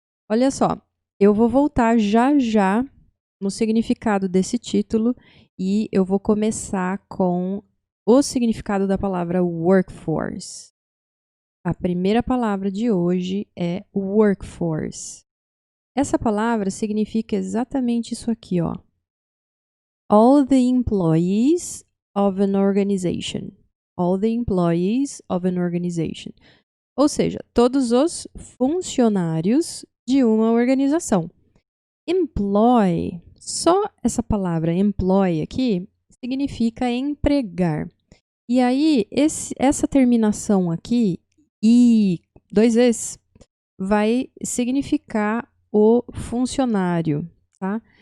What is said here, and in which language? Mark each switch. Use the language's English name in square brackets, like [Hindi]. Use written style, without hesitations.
[Portuguese] Olha só, eu vou voltar já já no significado desse título e eu vou começar com o significado da palavra workforce. A primeira palavra de hoje é workforce. Essa palavra significa exatamente isso aqui, ó. [English] All the employees of an organization. All the employees of an organization. [Portuguese] Ou seja, todos os funcionários de uma organização. Employ, só essa palavra employ aqui, significa empregar. E aí, essa terminação aqui, I, 2 vezes, vai significar o funcionário, tá?